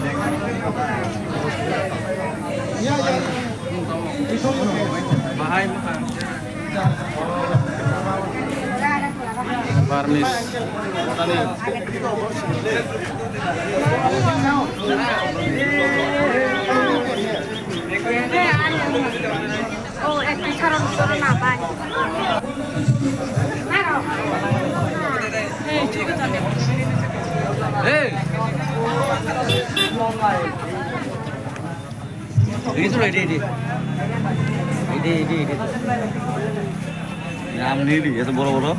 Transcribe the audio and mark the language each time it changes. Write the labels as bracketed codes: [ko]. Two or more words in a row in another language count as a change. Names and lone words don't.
[id] Mahal mahal. Varnish. [bn] Oh, একটু ছাড়ানো চলো না বাই Hey. [id] Ini tuh ini. Yang ini ya tuh boro-boro.